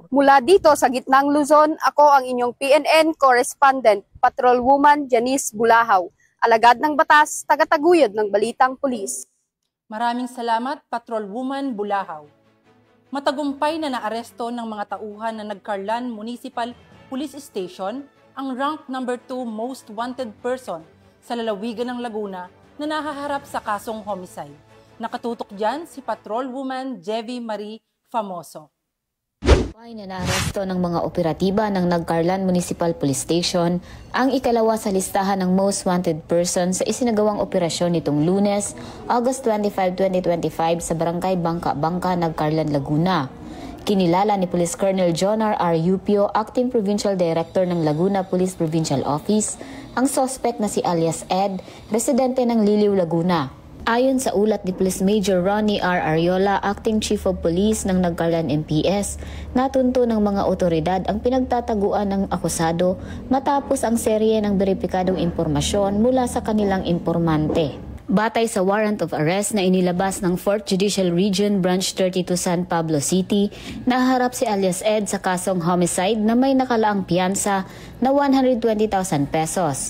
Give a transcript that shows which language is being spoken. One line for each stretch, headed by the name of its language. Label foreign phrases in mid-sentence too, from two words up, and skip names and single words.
Filipino: Mula dito sa gitnang Luzon, ako ang inyong PNN Correspondent, Patrolwoman Janice Bulahaw, alagad ng batas, tagataguyod ng Balitang Pulis. Maraming salamat, Patrolwoman Bulahaw. Matagumpay na naaresto ng mga tauhan na Nagcarlan Municipal Police Station ang
English: rank number 2 most wanted person
Filipino: sa lalawigan ng Laguna na nahaharap sa kasong homicide. Nakatutok dyan si Patrolwoman Jevi Marie Famoso. Na naaresto ng mga operatiba ng Nagcarlan Municipal Police Station ang ikalawa sa listahan ng
English: most wanted person
Filipino: sa isinagawang operasyon nitong Lunes, August 25, 2025 sa Barangay Bangka-Bangka, Nagcarlan, Laguna. Kinilala ni Police Colonel John R. Yupio,
English: Acting Provincial Director
Filipino: ng Laguna Police Provincial Office, ang suspect na si alias Ed, residente ng Liliw, Laguna. Ayon sa ulat ni Police Major Ronnie R. Ariola,
English: Acting Chief of Police
Filipino: ng Nagcarlan MPS, natunto ng mga otoridad ang pinagtataguan ng akusado matapos ang serye ng beripikadong impormasyon mula sa kanilang impormante. Batay sa
English: warrant of arrest
Filipino: na inilabas ng 4th Judicial Region Branch 32 San Pablo City, naharap si alias Ed sa kasong homicide na may nakalaang piyansa na 120,000 pesos.